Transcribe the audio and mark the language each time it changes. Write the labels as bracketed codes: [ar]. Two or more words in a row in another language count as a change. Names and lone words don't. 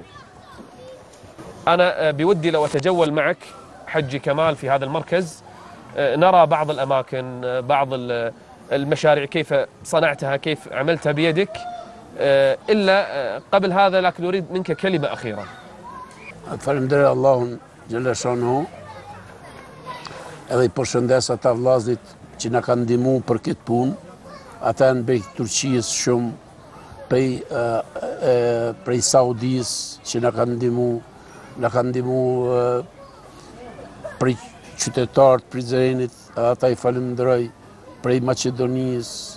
[ar] أنا بودي لو أتجول معك حجي كمال في هذا المركز نرى بعض الأماكن، بعض المشاريع كيف صنعتها، كيف عملتها بيدك. إلا قبل هذا لكن أريد منك كلمة أخيرة. [sq] Faleminderit Allahun [ar] جل شأنه. [sq] Edhe I përshëndes ata vllazit që na kanë ndihmuar për këtë punë. Ata janë prej Turqisë shumë, prej Saudisë që na kanë ndihmuar prej qytetarët Prizrenit, ata I falenderoj, prej Maqedonisë.